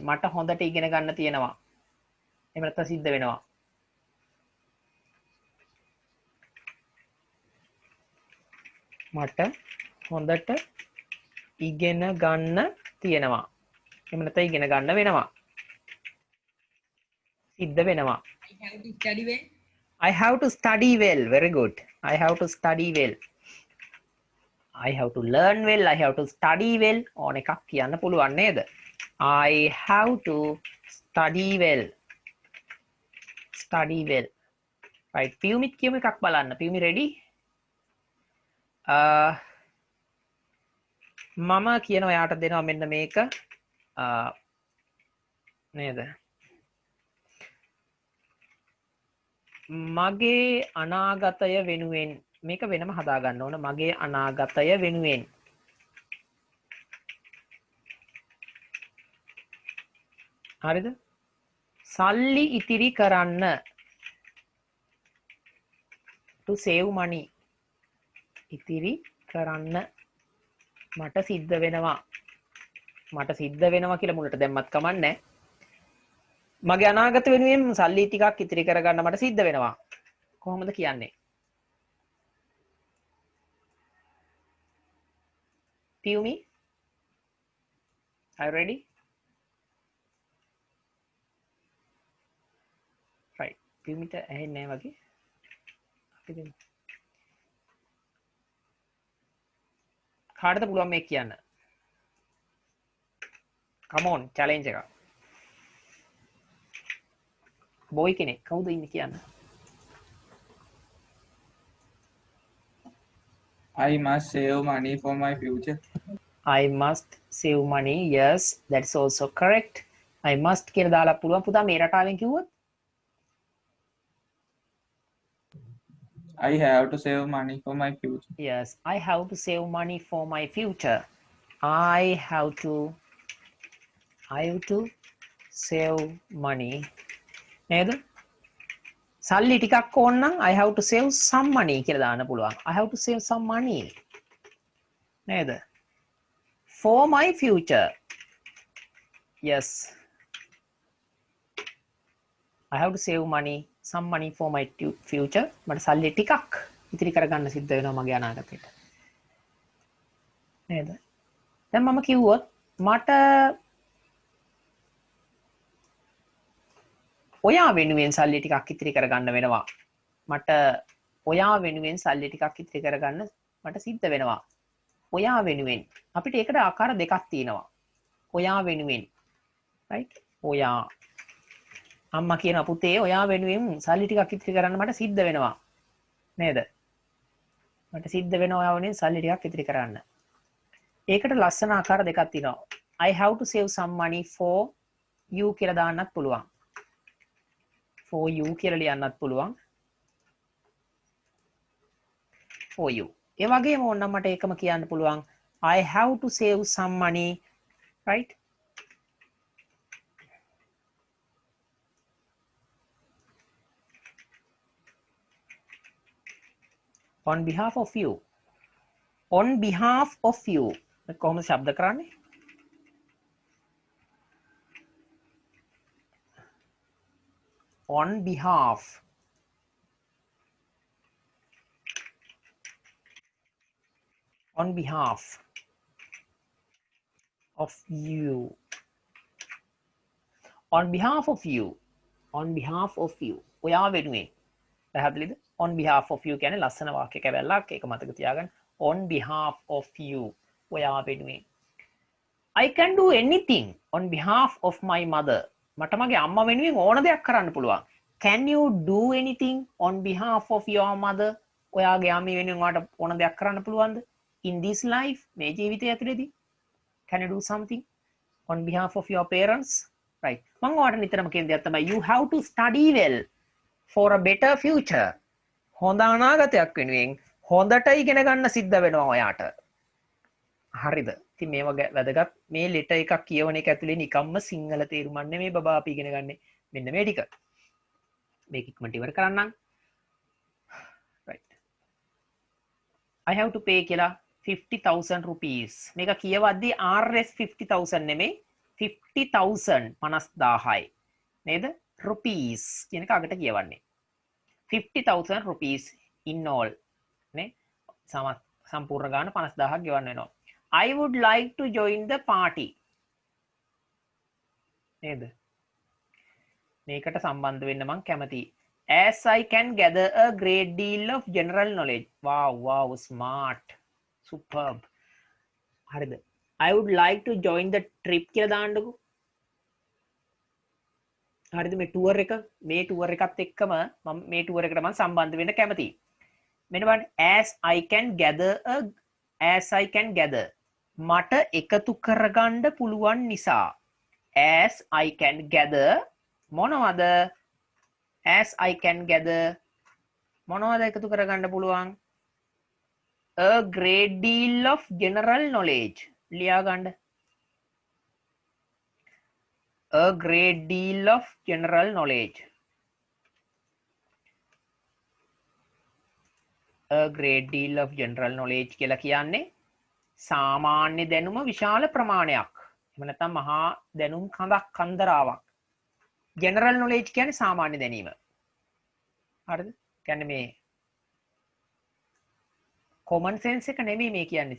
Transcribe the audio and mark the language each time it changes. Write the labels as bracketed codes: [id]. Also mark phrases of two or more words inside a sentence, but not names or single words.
[si] මට හොඳට ඉගෙන ගන්න තියෙනවා. එහෙම නැත්නම් සිද්ධ වෙනවා. මට හොඳට ඉගෙන ගන්න තියෙනවා. එහෙම නැත්නම් ඉගෙන ගන්න වෙනවා. සිද්ධ වෙනවා. [en] I have to study well. Very good. I have to study well. I have to learn well. I have to study well. [si] ඕන එකක් කියන්න පුළුවන් නේද? [en] I have to study well. Study well. Right. [si] පියුමිත් කියමු එකක් බලන්න. පියුමි ready? මම කියනවා යාට දෙනවා මෙන්න මේක. නේද? මගේ අනාගතය වෙනුවෙන් මේක වෙනම හදා ගන්න ඕන. මගේ අනාගතය වෙනුවෙන් හරිද? සල්ලි ඉතිරි කරන්න [en] to save money [si] ඉතිරි කරන්න මට සිද්ධ වෙනවා. මට සිද්ධ වෙනවා කියලා මුලට දැම්මත් කමන්නේ. මගේ අනාගත වෙනුවෙන් සල්ලි ටිකක් ඉතිරි කරගන්න මට සිද්ධ වෙනවා. කොහොමද කියන්නේ? [en] Piyumi, are you ready? Right. [si] Piyumita ඇහෙන්නේ නැහැ වගේ. අපි දෙමු. කාටද පුළුවන් මේ කියන්න? [en] come on challenge එක. [si] boy කෙනෙක් කවුද ඉන්නේ කියන්න? [en] I must save money for my future. I must save money. Yes, that's also correct. I must [si] කියලා දාලා පුළුවන් පුතා මේ රටාවෙන් කිව්වොත් [en] I have to save money for my future. yes, I have to save money for my future. I have to save money. [si] නේද? සල්ලි ටිකක් ඕන නම් [en] I have to save some money [si] කියලා දාන්න පුළුවන්. [en] I have to save some money. නේද? For my future. Yes. I have to save money, some money for my future. [si] මට සල්ලි ටිකක් ඉතිරි කරගන්න සිද්ධ වෙනවා මගේ අනාගතේට. නේද? දැන් මම කිව්වොත් මට ඔයා වෙනුවෙන් සල්ලි ටිකක් ඉතිරි කරගන්න වෙනවා. මට ඔයා වෙනුවෙන් සල්ලි ටිකක් ඉතිරි කරගන්න මට සිද්ධ වෙනවා. ඔයා වෙනුවෙන් අපිට ඒකට ආකාර දෙකක් තියෙනවා. ඔයා වෙනුවෙන්. right? ඔයා අම්මා කියන පුතේ ඔයා වෙනුවෙන් සල්ලි ටිකක් ඉතිරි කරන්න මට සිද්ධ වෙනවා. නේද? මට සිද්ධ වෙනවා ඔයා වෙනුවෙන් සල්ලි ටිකක් ඉතිරි කරන්න. ඒකට ලස්සන ආකාර දෙකක් තියෙනවා. [en] I have to save some money for you [si] කියලා දාන්නත් පුළුවන්. [en] for you [si] කියලා ලියන්නත් පුළුවන්. [en] for you. ඒ වගේම ඕනනම් මට ඒකම කියන්න පුළුවන් I have to save some money, right? on behalf of you. on behalf of you. [si] කොහොමද ශබ්ද කරන්නේ? [en] on behalf of you. on behalf of you. [si] ඔයා වෙනුවෙන්. පැහැදිලිද? [en] on behalf of you [si] කියන්නේ ලස්සන වාක්‍ය කැවැල්ලක්. ඒක මතක තියාගන්න. [en] on behalf of you. [si] ඔයා වෙනුවෙන්. [en] I can do anything on behalf of my mother. [si] මට මගේ අම්මා වෙනුවෙන් ඕන දෙයක් කරන්න පුළුවන්. [en] Can you do anything on behalf of your mother? [si] ඔයාගේ අම්මා වෙනුවෙන් ඔයාට ඕන දෙයක් කරන්න පුළුවන්ද? [en] In this life, [si] මේ ජීවිතය ඇතුළේදී. [en] Can you do something on behalf of your parents? Right. [si] මම ඔයාලට නිතරම කියන දෙයක් තමයි [en] you have to study well for a better future. [si] හොඳ අනාගතයක් වෙනුවෙන් හොඳට ඉගෙන ගන්න සිද්ධ වෙනවා ඔයාට. හරිද? ඉතින් මේව වැදගත්. මේ ලෙටර් එකක් කියවන එක ඇතුලේ නිකම්ම සිංහල තේරුමක් නෙමෙයි බබා අපි ඉගෙන ගන්න. මෙන්න මේ ටික. මේක ඉක්මනට ඉවර කරන්නම්. [en] right. I have to pay කියලා 50,000 rupees. [si] මේක කියවද්දී RS 50,000 නෙමෙයි 50,000 50000යි. නේද? rupees කියන එක අගට කියවන්නේ. [en] 50,000 rupees in all. [si] නේ? සම්පූර්ණ ගාන 50000ක් ගෙවන්න වෙනවා. [en] I would like to join the party. [si] නේද? මේකට සම්බන්ධ වෙන්න මම කැමතියි. [en] As I can gather a great deal of general knowledge. Wow, smart. Superb. හරිද? I would like to join the trip [si] කියලා දාන්නකෝ. හරිද මේ tour එක මේ tour එකත් එක්කම මම මේ tour එකට මම සම්බන්ධ වෙන්න කැමතියි. මෙන්න බලන්න [en] as I can gather [si] මට එකතු කරගන්න පුළුවන් නිසා [en] as I can gather මොනවද as I can gather [si] මොනවද එකතු කරගන්න පුළුවන් [en] a great deal of general knowledge [si] ලියා ගන්න [en] a great deal of general knowledge a great deal of general knowledge [si] කියලා කියන්නේ සාමාන්‍ය දැනුම විශාල ප්‍රමාණයක්. එහෙම නැත්නම් මහා දැනුම් කන්දරාවක්. [en] general knowledge [si] කියන්නේ සාමාන්‍ය දැනීම. හරිද? කියන්නේ මේ [en] common sense [si] එක නෙමෙයි මේ කියන්නේ.